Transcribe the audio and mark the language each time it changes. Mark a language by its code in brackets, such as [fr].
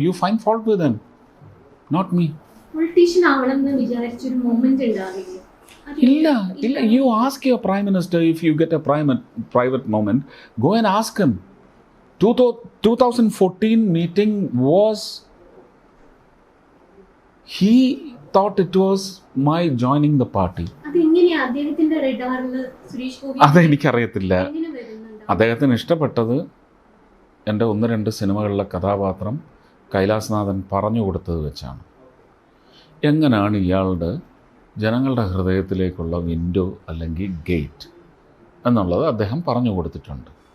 [en] You find fault with them, not me. [ml] Politician ആവണമെന്ന് വിചാരിച്ചൊരു moment ഉണ്ടാവില്ല? ഇല്ല. [en] You ask your prime minister if you get a private moment. Go and ask him. 2014 meeting was, he thought it was my joining the party. [ml] അതെങ്ങനെയാ അദ്ദേഹത്തിന്റെ റഡാറിൽ സുരേഷ് ഗോപി അതെനിക്കറിയത്തില്ല. എങ്ങനെ വരുന്നുണ്ട്? അദ്ദേഹത്തിന് ഇഷ്ടപ്പെട്ടത് എൻ്റെ 1-2 സിനിമകളിലെ കഥാപാത്രം കൈലാസനാഥൻ പറഞ്ഞു കൊടുത്തത് വെച്ചാണ്. എങ്ങനെയാണ് ഇയാളുടെ ജനങ്ങളുടെ ഹൃദയത്തിലേക്കുള്ള വിൻഡോ അല്ലെങ്കിൽ ഗേറ്റ് എന്നുള്ളത് അദ്ദേഹം പറഞ്ഞു കൊടുത്തിട്ടുണ്ട്.